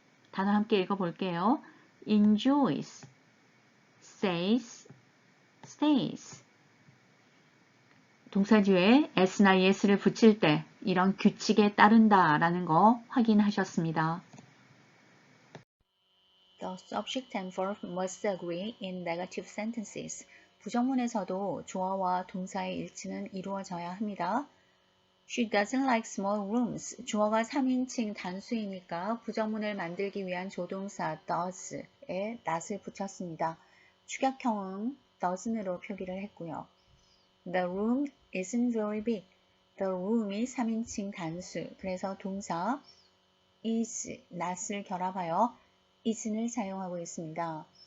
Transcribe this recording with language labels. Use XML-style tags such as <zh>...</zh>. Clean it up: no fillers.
<ko>단어 함께 읽어볼게요. enjoys, says, stays. 동사 뒤에 s나 es를 붙일 때 이런 규칙에 따른다라는 거 확인하셨습니다.</ko> <en>The subject and verb must agree in negative sentences.</en> <ko>부정문에서도 주어와 동사의 일치는 이루어져야 합니다.</ko> <en>She doesn't like small rooms.</en> <ko>주어가 3인칭 단수이니까 부정문을 만들기 위한 조동사 does에 not을 붙였습니다. 축약형은 doesn't으로 표기를 했고요.</ko> <en>The room isn't very big.</en> <ko>The room이 3인칭 단수. 그래서 동사 is, not을 결합하여 isn을 사용하고 있습니다.</ko>